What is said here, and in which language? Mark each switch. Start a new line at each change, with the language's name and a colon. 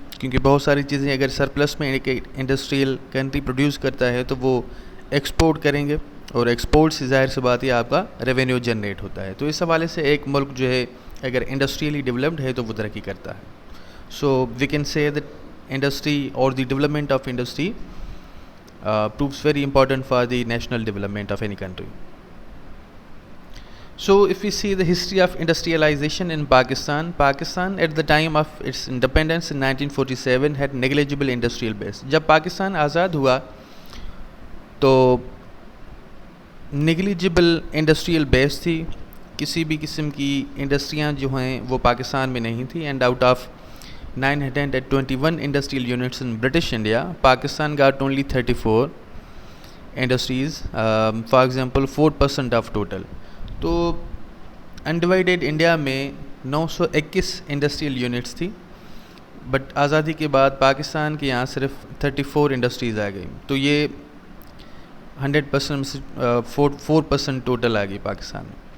Urdu: کیونکہ بہت ساری چیزیں اگر سرپلس میں ایک انڈسٹریل کنٹری پروڈیوس کرتا ہے تو وہ ایکسپورٹ کریں گے, اور ایکسپورٹ سے ظاہر سی بات ہے آپ کا ریونیو جنریٹ ہوتا ہے. تو اس حوالے سے ایک ملک جو ہے اگر انڈسٹریلی ڈیولپڈ ہے تو وہ ترقی کرتا ہے.
English: So we can say that industry اور the development of industry proves very important for the national development of any country. So if we see the history of industrialization in Pakistan at the time of its independence in 1947 had negligible industrial base.
Urdu: جب پاکستان آزاد ہوا تو
English: negligible industrial base
Urdu: تھی, کسی بھی قسم کی انڈسٹریاں جو ہیں وہ پاکستان میں نہیں تھی.
English: And out of 921 industrial units in British India, Pakistan got only 34 industries, for example 4% of total.
Urdu: تو undivided انڈیا میں 921 انڈسٹریل یونٹس تھی, بٹ آزادی کے بعد پاکستان کے یہاں صرف 34 انڈسٹریز آ گئی. تو یہ 100% سے 4% ٹوٹل آ گئی پاکستان میں.